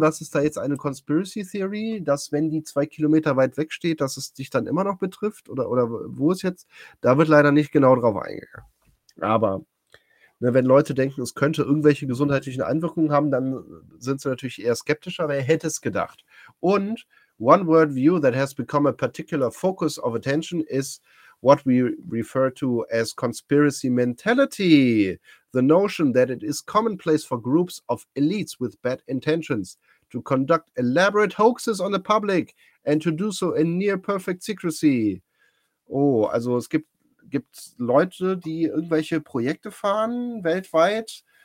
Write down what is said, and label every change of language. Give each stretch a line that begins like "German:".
German: Was ist da jetzt eine Conspiracy Theory, dass wenn die 2 Kilometer weit wegsteht, dass es dich dann immer noch betrifft? Oder wo ist jetzt? Da wird leider nicht genau drauf eingegangen. Aber ne, wenn Leute denken, es könnte irgendwelche gesundheitlichen Einwirkungen haben, dann sind sie natürlich eher skeptischer, wer hätte es gedacht.
English: Und one world view that has become a particular focus of attention is what we refer to as conspiracy mentality. The notion that it is commonplace for groups of elites with bad intentions to conduct elaborate hoaxes on the public and to do so in near perfect secrecy.
German: Oh, also es gibt Leute, die irgendwelche Projekte fahren weltweit.